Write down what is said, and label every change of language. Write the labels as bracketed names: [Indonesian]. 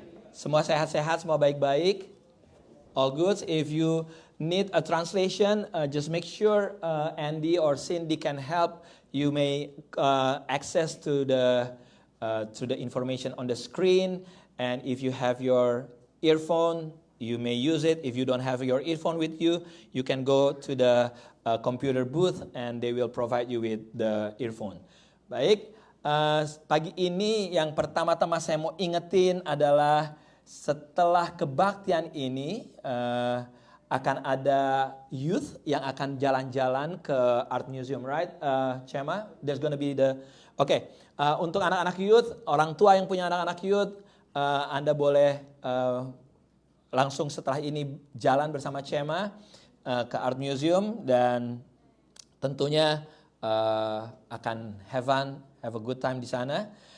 [Indonesian] Semua sehat-sehat, semua baik-baik. [English] All good. If you need a translation, just make sure Andy or Cindy can help. You may access to the information on the screen, and if you have your earphone, you may use it. If you don't have your earphone with you, you can go to the computer booth and they will provide you with the earphone. [Indonesian] Baik, pagi ini yang pertama-tama saya mau ingetin adalah setelah kebaktian ini akan ada youth yang akan jalan-jalan ke Art Museum, right, Chema? [English] There's gonna be the [Indonesian] untuk anak-anak youth, orang tua yang punya anak-anak youth, Anda boleh langsung setelah ini jalan bersama Chema ke Art Museum dan tentunya akan [English] have a good time [Indonesian] di sana.